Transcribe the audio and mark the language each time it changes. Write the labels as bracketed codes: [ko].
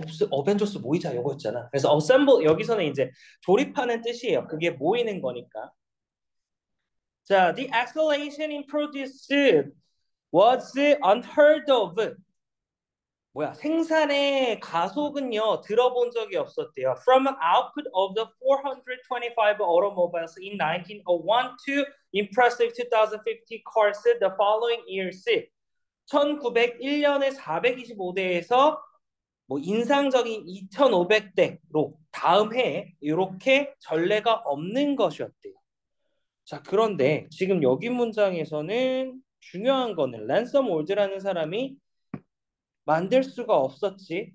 [ko] 어벤져스 모이자 이거였잖아. 그래서 assemble 여기서는 이제 조립하는 뜻이에요. 그게 모이는 거니까. [en] 자, the acceleration in produce was unheard of. [ko] 뭐야? 생산의 가속은요 들어본 적이 없었대요. [en] From an output of the 425 automobiles in 1901 to impressive 2050 cars the following years. [ko] 1901년에 425대에서 뭐 인상적인 2,500대로 다음 해에 이렇게 전례가 없는 것이었대요. 자, 그런데 지금 여기 문장에서는 중요한 거는 랜섬 올드라는 사람이 만들 수가 없었지.